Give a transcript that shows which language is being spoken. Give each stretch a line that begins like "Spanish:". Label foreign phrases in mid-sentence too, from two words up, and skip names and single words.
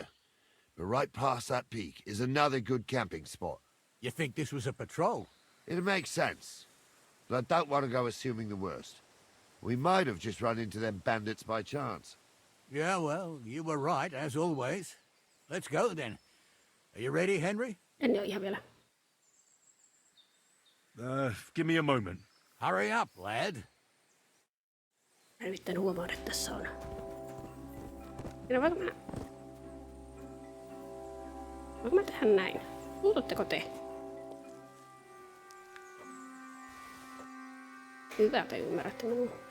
English: But right past that peak is another good camping spot. You think this was a patrol? It makes sense. But I don't want to go assuming the worst. We might have just run into them bandits by chance. Yeah, well, you were right, as always. Let's go, then. Are you ready, Henry?
Finnish: En ole ihan vielä.
English: Give me a moment. Hurry up, lad.
Finnish: Mä yritän huomata, että tässä on. Ja voinko mä tehdä näin? Puututteko te? Hyvä, te ymmärrätte minua.